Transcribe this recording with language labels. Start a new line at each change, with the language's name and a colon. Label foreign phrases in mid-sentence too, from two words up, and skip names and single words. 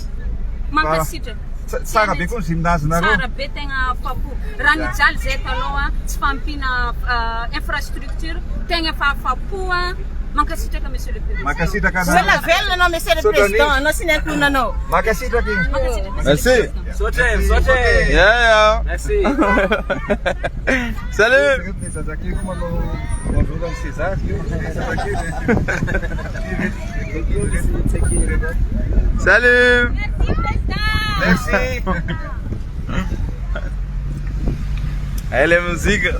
Malagasy: Mankasitraka. Tsara be koa ny gymnase nareo. Tsara be tegna afa-po. Raha nijaly zay taloha tsy fampina infrastructure tegna efa afa-po mankasitraka
French: monsieur le président.
Malagasy: Mankasitraka na. Vola velona anao
French: monsieur le président,
Malagasy: anao sy niankonana anao. Mankasitraka.
French: Merci. Sote. Yeah. Merci. Salut. Bonjour dans César. Salut. Merci. Elle est musique.